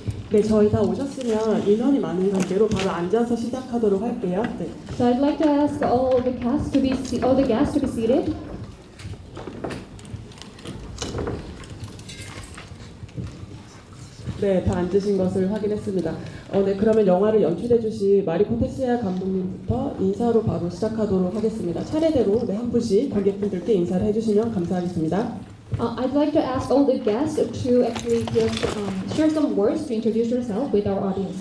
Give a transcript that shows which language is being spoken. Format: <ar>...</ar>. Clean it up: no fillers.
<ko>네, 저희 다 오셨으면 인원이 많은 관계로 바로 앉아서 시작하도록 할게요. 네.</ko> <en>So I'd like to ask all the guests to be seated.</en> <ko>네, 다 앉으신 것을 확인했습니다. 네, 그러면 영화를 연출해주신 마리코 테시아 감독님부터 인사로 바로 시작하도록 하겠습니다. 차례대로 네, 한 분씩 관객분들께 인사를 해주시면 감사하겠습니다.</ko> <en>I'd like to ask all the guests to actually just share some words to introduce yourself with our audience.</en>